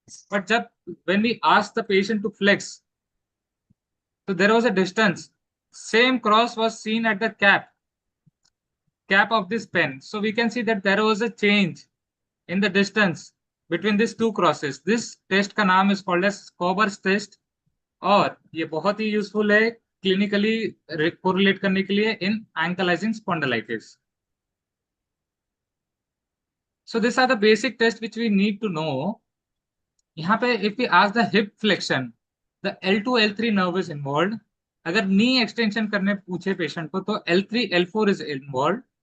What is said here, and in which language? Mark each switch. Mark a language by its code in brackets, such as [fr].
[en] But when we asked the patient to flex, so there was a distance. Same cross was seen at the cap of this pen. So we can see that there was a change in the distance between these two crosses. This test [hi] का नाम [en] is called as [hi] Cober's test और ये बहुत ही useful है clinically correlate करने के लिए इन ankylosing spondylitis. [en] So these are the basic tests which we need to know. [hi] यहाँ पे [en] if we ask the hip flexion, the L2 L3 nerve is involved. [hi] अगर knee extension करने पूछे patient को तो L3 L4 [en] is involved.